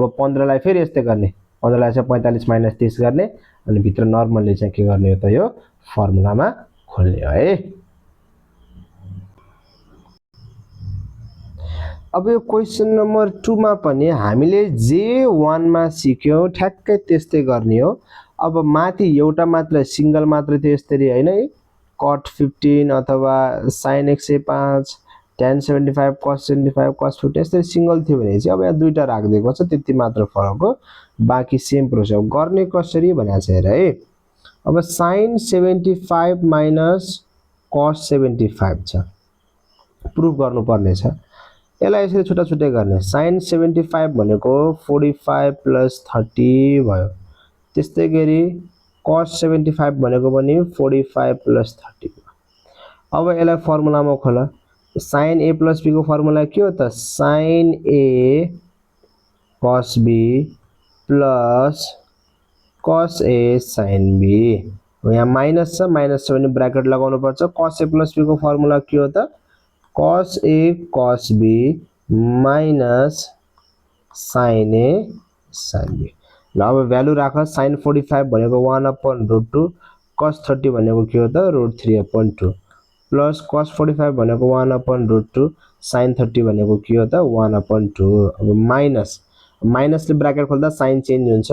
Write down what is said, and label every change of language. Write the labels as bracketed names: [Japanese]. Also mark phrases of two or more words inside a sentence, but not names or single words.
[Nepali] अब 15 लाई फेरि यस्तै गर्ने 15 लाई चाहिँ 45 माइनस 30 गर्ने अनि भित्र नर्मली चाहिँ के गर्ने हो त यो फर्मुलामा खोल्ने हो है। अब यो [English] question number [Nepali] 2 मा पनि हामीले J1 मा सिक्यौ ठ्याक्कै त्यस्तै गर्ने हो। अब माथि एउटा मात्र सिंगल मात्र थियो यसरी हैन है cot 15 अथवा sin 105 tan 75 cos 75 cos 50 यसरी सिंगल थियो भने चाहिँ अब यहाँ दुईटा राख्दिएको छ त्यति मात्र फरक हो बाकी [English] same process [Nepali] गर्ने कसरी भनेको छ हेर है। अब sin 75 माइनस cos 75 छ प्रुफ गर्नु पर्ने छ यसलाई यसरी छुटा छुटै गर्ने sin 75 भनेको 45 प्लस 30 भयो त्यस्तै गरी cos 75 भनेको पनि 45 + 30 भयो। अब यसलाई फर्मुलामा खोला। [English] sin a + b को फर्मुला के हो त sin a cos b plus cos a sin b। [Nepali] यहाँ माइनस छ भने ब्र्याकेट लगाउनु पर्छ। [English] cos a + b को फर्मुला के हो त cos a cos b minus sin a sin b। [Nepali] ल अब भ्यालु राख। sin 45 भनेको 1/√2, cos 30 भनेको के हो त √3/2 प्लस cos 45 भनेको 1/√2, sin 30 भनेको के हो त 1/2। अब माइनसले ब्र्याकेट खोल्दा [English] sign change [Nepali] हुन्छ।